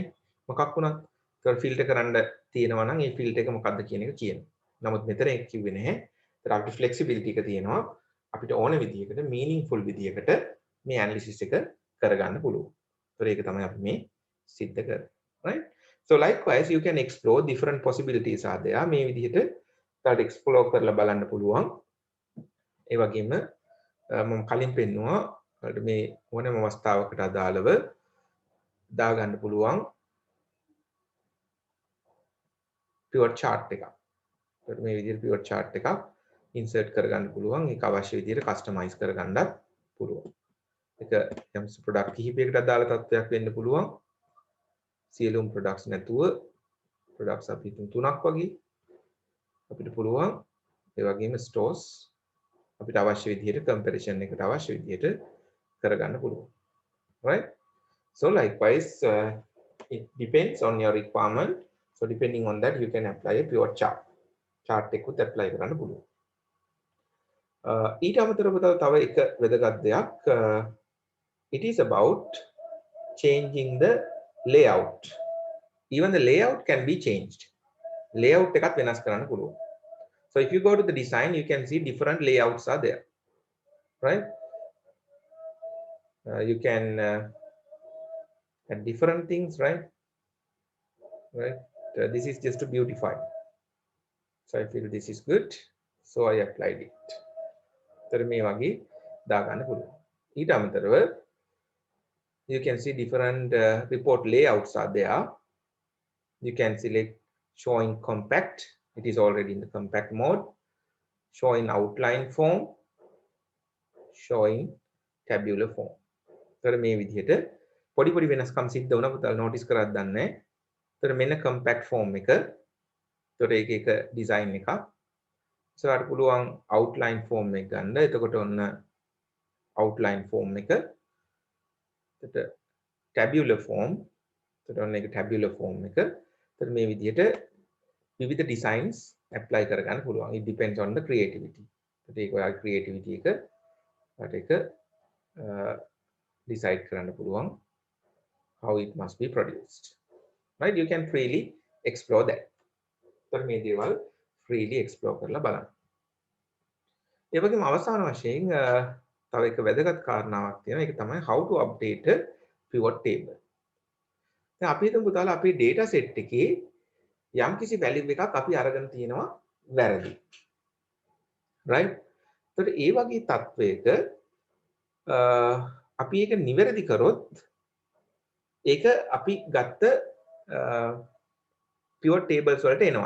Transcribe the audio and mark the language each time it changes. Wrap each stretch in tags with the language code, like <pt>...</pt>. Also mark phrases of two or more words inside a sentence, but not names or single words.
<si>මොකක් වුණත් ඒක filter කරන්න තියෙනවා නම් ඒ field එක මොකක්ද කියන එක කියනවා. නමුත් මෙතන ඒක කිව්වේ නැහැ. ඒතර අපිට flexibility එක තියෙනවා. අපිට ඕන විදිහකට meaningful විදිහකට මේ ඇනලිසිස් එක කරගන්න පුළුවන්. ඒතර ඒක තමයි අපි මේ සිද්ධ කරන්නේ.</si> <en>Right? So likewise you can explore different possibilities are there.</en> <si>මේ විදිහට තවත් explore කරලා බලන්න පුළුවන්. ඒ වගේම මම කලින් පෙන්නුවා මේ ඕනෑම අවස්ථාවකට අදාළව දාගන්න පුළුවන්</si> <en>pivot chart</en> <si>එකක්. ඒකට මේ විදිහට</si> <en>pivot chart</en> <si>එකක් insert කරගන්න පුළුවන්. ඒක අවශ්‍ය විදිහට customize කරගන්නත් පුළුවන්. ඒක යම් product කිහිපයකට අදාළ තත්ත්වයක් වෙන්න පුළුවන්. සියලුම products නැතුව products අපි තුනක් වගේ අපිට පුළුවන්. ඒ වගේම stores අපිට අවශ්‍ය විදිහට comparison එකට අවශ්‍ය විදිහට කරගන්න පුළුවන්.</si> <en>Right? So likewise it depends on your requirement. So depending on that you can apply a pivot chart.</en> <si>chart එකකුත් apply කරන්න පුළුවන්. ඊට අමතරව තව එක වැදගත් දෙයක්</si> <en>it is about changing the layout. Even the layout can be changed.</en> <si>Layout එකත් වෙනස් කරන්න පුළුවන්.</si> <en>So if you go to the design you can see different layouts are there. Right? You can add different things, right? Right? This is just to beautify. So I feel this is good. So I applied it.</en> <si>තර මේ වගේ දාගන්න පුළුවන්. ඊට අමතරව</si> <en>you can see different report layouts are there. You can select showing compact. It is already in the compact mode. Showing outline form. Showing tabular form.</en> <si>තර මේ විදිහට පොඩි පොඩි වෙනස්කම් සිද්ධ වුණා පුතල් notice කරත් දන්නේ. තර මෙන්න</si> <en>compact form</en> <si>එක. තර ඒක එක design එකක්. So අර පුළුවන්</si> <en>outline form</en> <si>එක ගන්න. එතකොට ඔන්න</si> <en>outline form</en> <si>එක. එතකොට</si> <en>tabular form.</en> <si>එතකොට ඔන්න ඒක</si> <en>tabular form</en> <si>එක. එතකොට මේ විදිහට විවිධ designs apply කරගන්න පුළුවන්.</si> <en>It depends on the creativity.</en> <si>එතකොට ඒක ඔයාගේ creativity එක ඒක decide කරන්න පුළුවන්</si> <en>how it must be produced. Right? You can freely explore that.</en> <si>එතකොට මේ දේවල්</si> <en>freely explore</en> <si>කරලා බලන්න. ඒ වගේම අවසාන වශයෙන් තව එක වැදගත් කාරණාවක් තියෙනවා. ඒක තමයි</si> <en>how to update a pivot table.</en> <si>දැන් අපි හිතමු පුතාලා අපේ</si> <en>data set</en> <si>එකේ යම්කිසි value එකක් අපි අරගෙන තියෙනවා වැරදි. right? එතකොට ඒ වගේ තත්වයක අපි ඒක නිවැරදි කරොත් ඒක අපි ගත්ත pivot tables වලට එනවද?</si>